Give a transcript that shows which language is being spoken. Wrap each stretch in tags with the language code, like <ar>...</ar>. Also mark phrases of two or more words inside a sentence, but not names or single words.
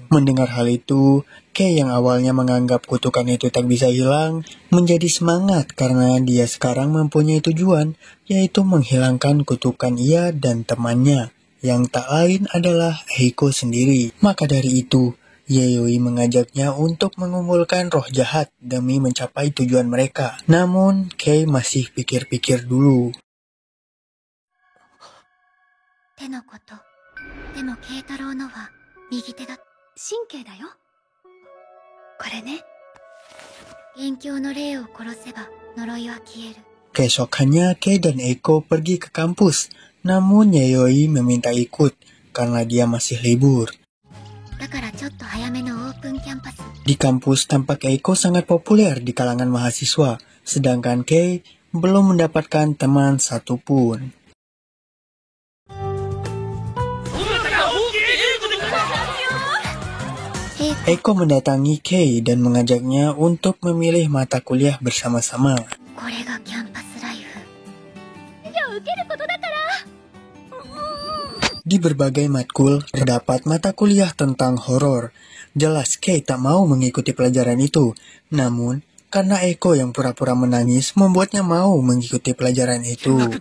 <id>Mendengar hal itu, Kei yang awalnya menganggap kutukan itu tak bisa hilang, menjadi semangat karena dia sekarang mempunyai tujuan, yaitu menghilangkan kutukan ia dan temannya, yang tak lain adalah Eiko sendiri. Maka dari itu, Yayoi mengajaknya untuk mengumpulkan roh jahat demi mencapai tujuan mereka. Namun, Kei masih pikir-pikir dulu.</id> <ja>手のこと。でも慶太郎のは右手だ。神経だよ。これね。元凶の霊を殺せば呪いは消える。</ja> <id>Keesokannya, Kei dan Eiko pergi ke kampus. Namun, Yayoi meminta ikut karena dia masih libur.</id> <ja>だからちょっと早めのオープンキャンパス。</ja> <id>Di kampus tampak Eiko sangat populer di kalangan mahasiswa, sedangkan Kei belum mendapatkan teman satupun. Eiko mendatangi Kei dan mengajaknya untuk memilih mata kuliah bersama-sama.</id> <ja>これがキャンパスライフ。</ja> <id>Di berbagai matkul, terdapat mata kuliah tentang horor. Jelas Kei tak mau mengikuti pelajaran itu. Namun, karena Eiko yang pura-pura menangis membuatnya mau mengikuti pelajaran itu.</id>